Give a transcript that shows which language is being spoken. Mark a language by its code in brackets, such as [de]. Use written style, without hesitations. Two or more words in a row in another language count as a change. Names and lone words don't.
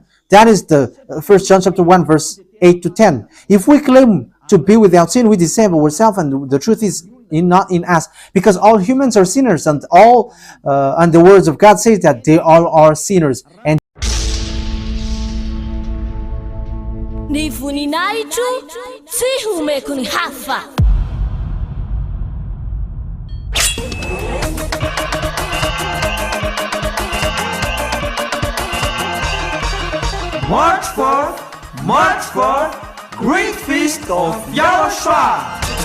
[en] That is the 1 John chapter 1, verse 8 to 10. If we claim to be without sin, we deceive ourselves, and the truth is not in us, because all humans are sinners, and the words of God says that they all are sinners. And [mg] Ni voninahitro tsy homeko ny hafa. [en] March 4th, Great Feast of YAHOSHUAH.